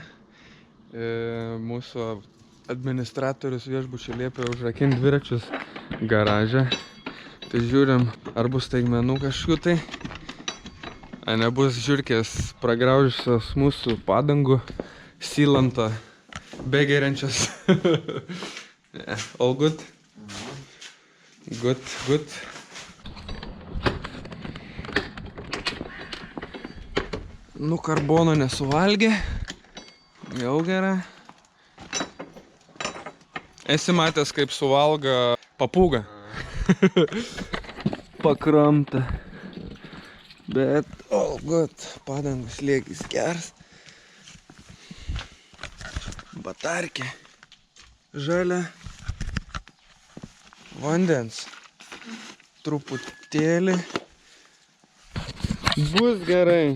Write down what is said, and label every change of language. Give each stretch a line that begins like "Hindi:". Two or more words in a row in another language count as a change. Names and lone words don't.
Lithuanian: Mūsų administratorius viešbučių liepė užrakinti dviračius garaže. Tai žiūrim, ar bus staigmenų kažkokių tai. Ar nebus žiurkės pragraužusios mūsų padangų, silantą, begeriančias.
English: All good? Good.
Lithuanian: Nu, karbono nesuvalgė. Jau gera. Esi matęs, kaip suvalga papūga. Pakramta. Bet
English: all good.
Lithuanian: Padangų slėgis geras. Batarkė. Žalia. Vandens. Truputėlį. Bus gerai.